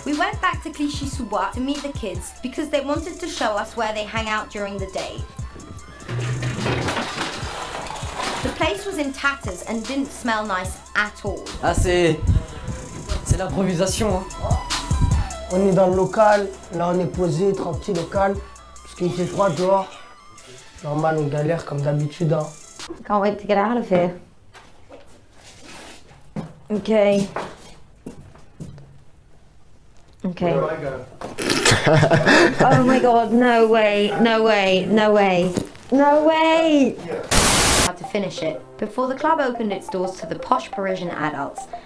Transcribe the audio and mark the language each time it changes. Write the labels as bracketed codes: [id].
[en] We went back to Clichy-sous-Bois to meet the kids because they wanted to show us where they hang out during the day. The place was in tatters and didn't smell nice at all. [fr] Ah c'est l'improvisation. Hein. On est dans le local, là on est posé, tranquille au calme, parce qu'il fait froid dehors. Normal, on galère comme d'habitude. Hein. [en] Can't wait to get out of here. Okay. Okay. Oh my god, no way, no way, no way, no way! Had to finish it. Before the club opened its doors to the posh Parisian adults,